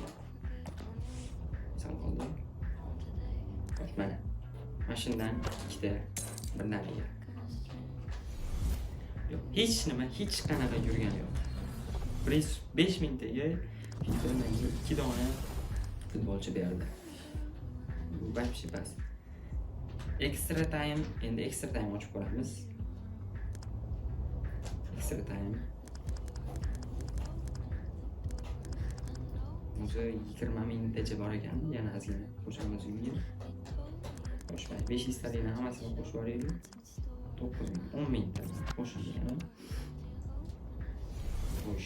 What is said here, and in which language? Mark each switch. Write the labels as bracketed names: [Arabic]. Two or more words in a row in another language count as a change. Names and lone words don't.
[Uzbek] Sal qoldi. Mana. Mashinadan ikkita birdaniga. Yo'q, hech nima, hech qanaqa yurgani yo'q. 5 mingtaga ikki dona futbolchi berdi. Bu вообще bas. [English] Extra time, endi extra time [Uzbek] ochib ko'ramiz. [English] Extra time. [Uzbek] O'zi 20 mingtacha bor ekan, yana ozgina qo'shamiz unga. Qo'shmay 500 talikni hammasini qo'shib yuboraylik. 9 ming, 10 mingta qo'shilgan. Xo'sh.